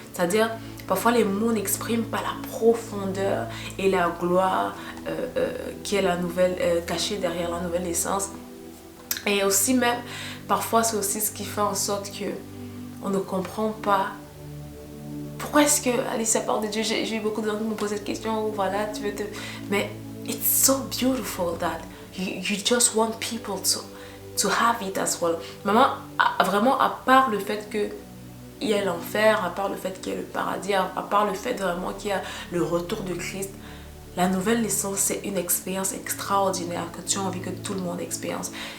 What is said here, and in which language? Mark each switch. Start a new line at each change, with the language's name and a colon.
French: C'est-à-dire, parfois les mots n'expriment pas la profondeur et la gloire qui est la nouvelle, cachée derrière la nouvelle naissance. Et aussi même, parfois c'est aussi ce qui fait en sorte que on ne comprend pas pourquoi est-ce que Alicia parle de Dieu. J'ai eu beaucoup de gens qui me posent cette question, voilà, tu veux te... Mais
English: it's so beautiful that you just want people to have it as well.
French: Maman, vraiment, à part le fait que il y a l'enfer, à part le fait qu'il y a le paradis, à part le fait vraiment qu'il y a le retour de Christ, la nouvelle naissance, c'est une expérience extraordinaire que tu as envie que tout le monde expérimente.